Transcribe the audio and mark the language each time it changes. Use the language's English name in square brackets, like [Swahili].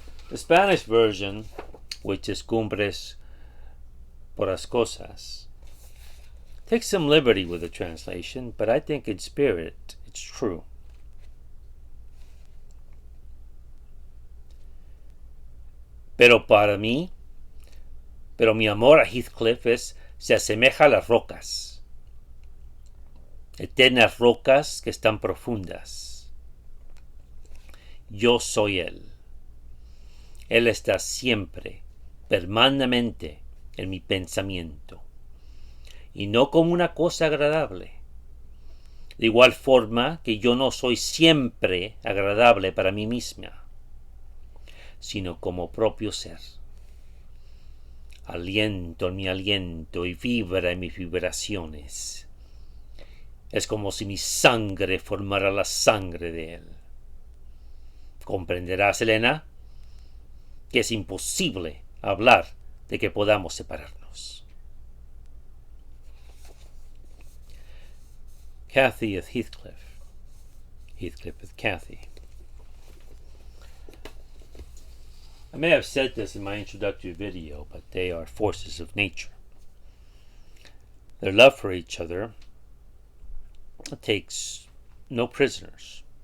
[English] The Spanish version, which is Cumbres Borrascosas, takes some liberty with the translation, but I think in spirit it's true. [Spanish] Pero mi amor a Heathcliff se asemeja a las rocas, eternas rocas que están profundas. Yo soy él. Él está siempre, permanentemente en mi pensamiento, y no como una cosa agradable. De igual forma que yo no soy siempre agradable para mí misma, sino como propio ser. Aliento en mi aliento y vibra en mis vibraciones. Es como si mi sangre formara la sangre de él. ¿Comprenderás, Elena, que es imposible hablar de que podamos separarnos? [English] Cathy with Heathcliff, Heathcliff with Cathy. I may have said this in my introductory video, but they are forces of nature. Their love for each other takes no prisoners.